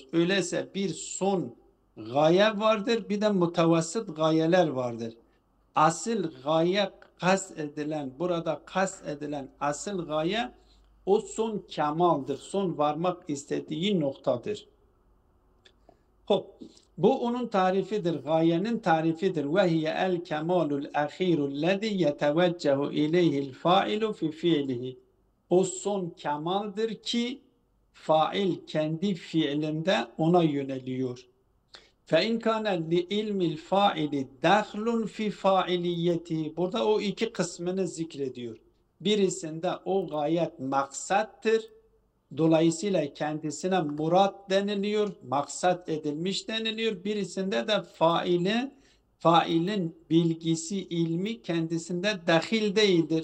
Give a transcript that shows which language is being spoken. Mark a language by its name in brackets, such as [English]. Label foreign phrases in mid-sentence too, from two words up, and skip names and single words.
[Turkish] Öyleyse bir son gaye vardır, bir de mutavassit gayeler vardır. Asıl gaye burada kastedilen asıl gaye o son kemaldir, son varmak istediği noktadır. Bu onun tarifidir, gayenin tarifidir. [Arabic] وَهِيَ الْكَمَالُ الْأَخِيرُ الَّذِي يَتَوَجَّهُ اِلَيْهِ الْفَائِلُ فِي فِعْلِهِ [Turkish] O son kemaldir ki fail kendi fiilinde ona yöneliyor. [Arabic] فَاِنْ كَانَ لِعِلْمِ الْفَائِلِ دَخْلٌ فِي فَائِلِيَّتِهِ [Turkish] Burada o iki kısmını zikrediyor. Birisinde o gayet maksattır. Dolayısıyla kendisine murat deniliyor, maksat edilmiş deniliyor. Birisinde de failin bilgisi, ilmi kendisinde dahil değildir.